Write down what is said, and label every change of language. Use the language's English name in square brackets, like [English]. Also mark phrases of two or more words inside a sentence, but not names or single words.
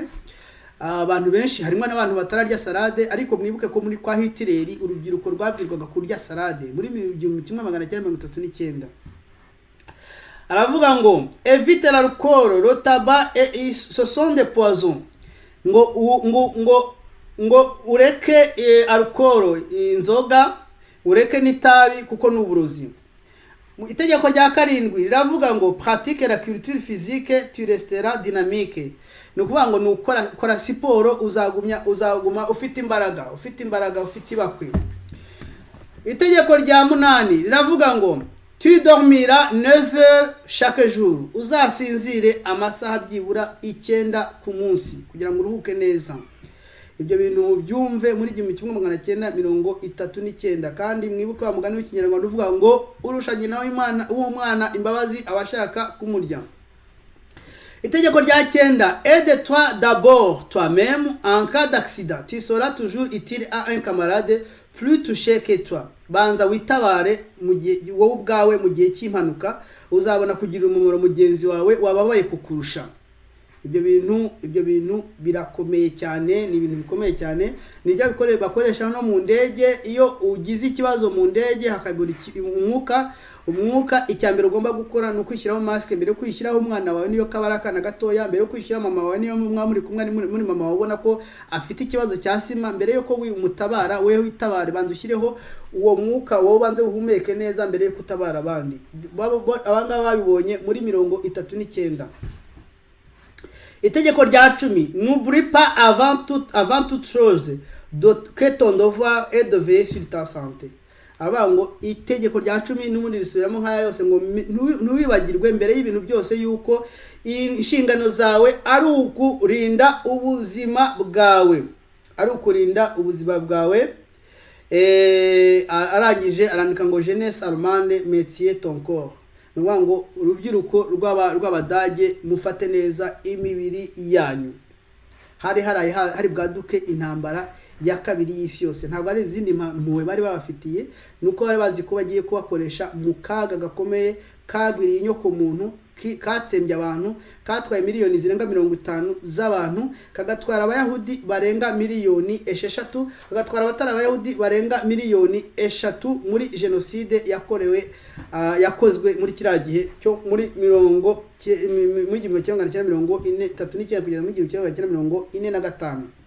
[Kinyarwanda] Abantu benshi harimo n'abantu batararya salade, ariko mwibuke ko muri kwa Hitler urubyiruko rwabwirwaga kurya salade muri 1939. Aravuga ngo [French] évite l'alcool, le tabac et ce sont des poisons. [Kinyarwanda] Ngo ureke alcool, inzoga, ureke n'itabi kuko n'uburozi. Itegeko rya karindwi riravuga ngo [French] pratique la culture physique, tu resteras dynamique. [Kinyarwanda] Nukuvuga ngo nukora siporo uzaguma ufite imbaraga, ufite ibakwe. Itegeko rya munani riravuga ngo [French] tu dormiras 9 heures chaque jour, [Kinyarwanda] uzasinzire amasaha byibura 9 ku munsi kugira ngo uruhuke neza. Ibyo bintu byumve muri 1939, kandi mwibuke wa mugani w'ikinyarwanda uvuga ngo urushanye nawe umwana imbabazi abashaka kumurya. Itegeko rya 9, [French] aide-toi d'abord toi-même en cas d'accident, tu seras toujours utile à un camarade plus touché que toi. [Kinyarwanda] Banza witabare wowe ubwawe mu gihe cy'impanuka, uzabona kugira umumaro mugenzi wawe wababaye kukurusha. Ibyo bintu birakomeye cyane, ni ibintu bikomeye cyane. Nibyo bakoresha no mu ndege. Iyo ugize ikibazo mu ndege hakabura umwuka, icyambere ugomba gukora no kwishyiraho mask mbere yo kwishyiraho umwana wawe niyo kabarakana gatoya, mbere yo kwishyira mama wawe niyo muri kumwe muri mama wawe ubona ko afite ikibazo cya sima, mbere yo ko umutabara wewe witabare banza ushyireho uwo mwuka wowe banze uhumeke neza mbere yo kutabara abandi. Abanga babibonye muri 1939. Itegeko rya 10, [French] n'oublie pas avant toute chose que ton devoir est de veiller sur ta santé. [Kinyarwanda] Abango itegeko rya 10 n'ubundi risubiramo nkaya yose ngo ntuwibagirwe mbere y'ibintu byose yuko inshingano zawe ari ukurinda ubuzima bwawe, arangije arandika ngo [French] jeunesse allemande métier ton corps. [Kinyarwanda] nuvuga ngo urubyiruko rw'abadage mufate neza imibiri yanyu. Hari bwaduke intambara ya kabiri y'isi yose, ntabwo ari izindi mpuwe bari babafitiye, nuko bari bazi ko bagiye kubakoresha mu kaga gakomeye kagwiriye inyoko muntu, katsembye abantu, katwaye miliyoni zirenga 50 z'abantu, kagatwara abayahudi barenga miliyoni 6, kagatwara abatari abayahudi barenga miliyoni 3 muri genocide yakozwe muri kiriya gihe cyo muri 1939 kugeza muri 1945.